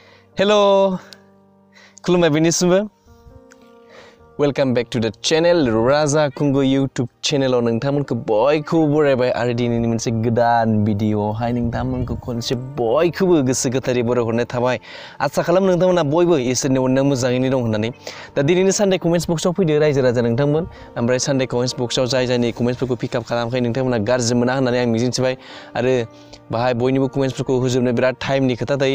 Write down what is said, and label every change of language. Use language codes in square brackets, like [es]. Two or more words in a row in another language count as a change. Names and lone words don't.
[brx] Hello, खुलुमबाय बयनिसिमबो। [en] welcome back to the channel [brx] राजा कुंगु यूट्यूब चैनलाव नोंथांमोनखौ बयखौबो बरायबाय आरो दिनैनि मोनसे गोदान भिडिअआवहाय नोंथांमोनखौ खनसे बयखौबो गोसो गोथारै बरायहरनाय थाबाय। आसा खालाम नोंथांमोना बयबो इसोरनि अननायाव मोजाङैनो दं होननानै। दा दिनैनि [en] Sunday comments box-आव [brx] फैदो रायजो राजा नोंथांमोन। ओमफ्राय [en] Sunday comments box-आव [brx] जायनि कमेन्ट्सफोरखौ पिकआप खालामाखै नोंथांमोना गाज्रि मोना होननानै आं मिजिंथिबाय आरो बाहाय बयनिबो कमेन्ट्सफोरखौ होजोबनो बिराद टाइमनि खोथा थायो।